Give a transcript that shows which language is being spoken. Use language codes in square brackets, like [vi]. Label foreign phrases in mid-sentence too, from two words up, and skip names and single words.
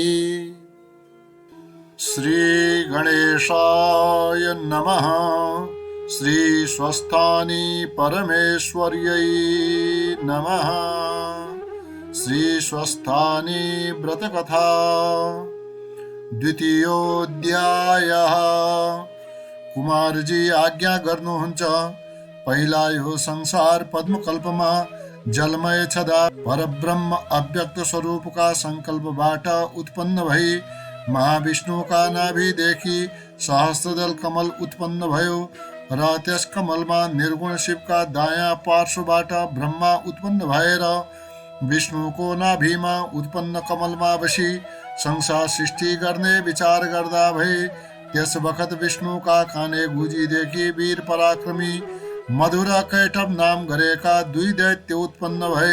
[sa] श्री गणेशाय नमः। श्री स्वस्थानि परमेश्वर्यै नमः। श्री स्वस्थानि व्रतकथा द्वितीयोऽध्यायः। [ne] कुमारजी आज्ञा गर्नुहुन्छ। पहिला यो संसार पद्मकल्पमा जलमय छदा परब्रह्म अव्यक्त स्वरूपका संकल्पबाट उत्पन्न भई महाविष्णुका नाभिदेखि सहस्त्रदल कमल उत्पन्न भयो र त्यस कमलमा निर्गुण शिवका दायाँ पार्श्वबाट ब्रह्मा उत्पन्न भएर विष्णुको नाभिमा उत्पन्न कमलमा बसी संसार सृष्टि गर्ने विचार गर्दा भए त्यस बखत विष्णुका काने गुजीदेखि वीर पराक्रमी मधुर कैटभ नाम गरेका दुई दैत्य उत्पन्न भए।